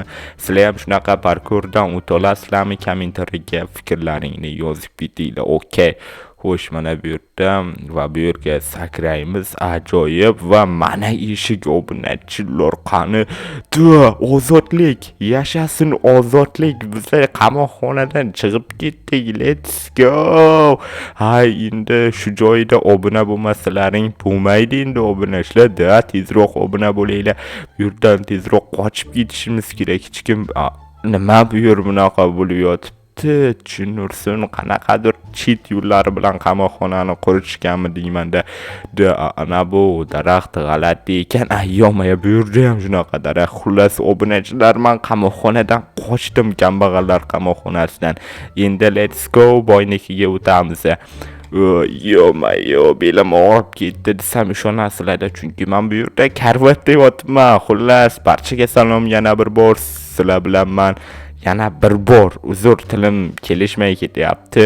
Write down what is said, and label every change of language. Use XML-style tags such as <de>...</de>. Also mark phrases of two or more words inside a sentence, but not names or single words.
<uz>Sizlar ham shunaqa parkourdan o'ta olasizlarmi? Kommentariyaga fikrlaringni yozib ketinglar. Okay. Xo'sh, mana bu yerda va bu yerga sakraymiz. Ajoyib. Va mana eshik obunachilar. Qani? Ozodlik. Yashasin ozodlik. Biz qamoqxonadan chiqib ketdik.</uz> <en>Let's go.</en> <uz>Endi shu joyda obuna bo'lmasalaring bo'lmaydi endi obunachilar. Tezroq obuna bo'linglar. Bu yerdan tezroq qochib ketishimiz kerak. Hech kim nima bu yer bunaqa bo'lib yotibdi? Tushunursin, qanaqadir cheat yo'llari bilan qamoqxonani qurishganmi deymanda. Ana bu daraxt g'alati ekan. Yo'may bu yerda ham shunaqa daraxt. Xullas obunachilar, men qamoqxonadan qochdim, kambag'allar qamoqxonasidan. Endi</uz> <en>let's go,</en> <uz>boynikiga o'tamiz. Yo'may, belim og'rib ketdi desam ishonasizlar, chunki men bu yerda karvatda yotibman. Xullas, barchaga salom yana bir bor. Sizlar bilan men yana bir bor, uzr, tilim kelishmay ketyapti.</uz>